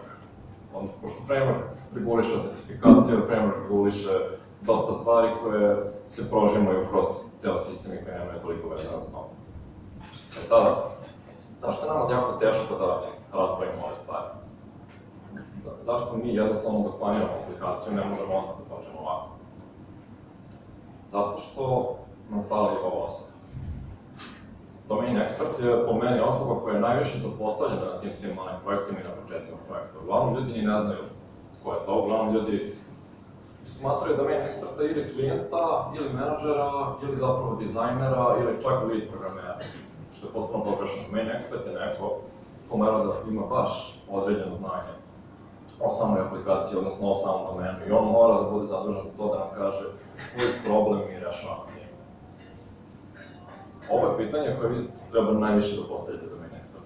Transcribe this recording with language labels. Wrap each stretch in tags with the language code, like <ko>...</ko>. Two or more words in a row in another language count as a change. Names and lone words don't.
<sr>Odnosno, pošto framework reguliše autentifikaciju, framework reguliše dosta stvari koje se prožimaju kroz cijel sistem i koje nemaju toliko vezano za to. Sada, zašto je nam jako teško da razdvojimo ove stvari? Zašto mi jednostavno dok planiramo aplikaciju ne možemo odmah da počnemo ovako? Zato što nam fali ova osoba.</sr> <en>Domain expert</en> <sr>je po meni osoba koja je najviše zapostavljena na tim svim malim projektima i na početcima projekta. Uglavnom ljudi ni ne znaju ko je to, uglavnom ljudi smatraju</sr> <en>domain experta</en> <sr>ili klijenta, ili menadžera, ili zapravo dizajnera, ili čak lead programera. Što je potpuno pogrešno.</sr> <en>Domain expert</en> <sr>je neko ko mora da ima baš određeno znanje o samoj aplikaciji, odnosno o samom domenu. I on mora da bude zadužen za to da nam kaže koji problem mi rešavamo. Ovo je pitanje koje vi treba najviše da postavite</sr> <en>domain experta.</en>